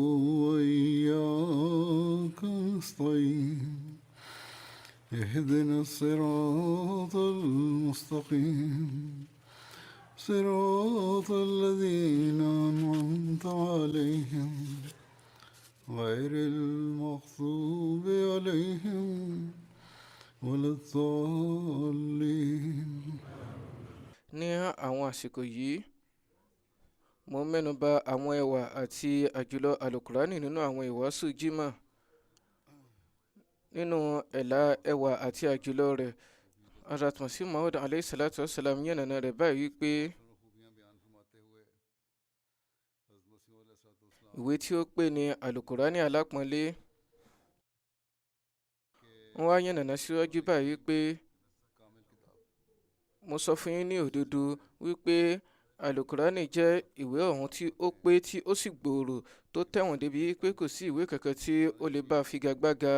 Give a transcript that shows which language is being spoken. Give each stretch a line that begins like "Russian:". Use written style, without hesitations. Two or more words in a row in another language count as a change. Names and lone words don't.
Arabic: وإياك نستعين اهدنا الصراط المستقيم صراط الذين أنعمت عليهم غير المغضوب عليهم ولا الضالين.
Yoruba: ní àwọn àsìkò yìí mo mẹ́nuba àwọn ẹwà àti àjùlọ alukurani nínú àwọn ìwàásù jímọ̀. nínú ẹ̀là ẹwà àti àjùlọ rẹ̀ Hazrat Masih Maud
Arabic: عليه الصلاة والسلام
Yoruba: yànnàná rẹ̀ báyìí wípé ìwé tí ó pè ní alukurani alápọ̀nlé. wọ́n wá yànnàná síwájú báyìí wípé mo sọ fún yín ní òdodo wípé alukurani jẹ́ ìwé ọ̀hún tí ó pé tí ó sì gbòòrò tó tẹ̀wọ̀n débi pé kò sí ìwé kankan tí ó lè bá figagbága.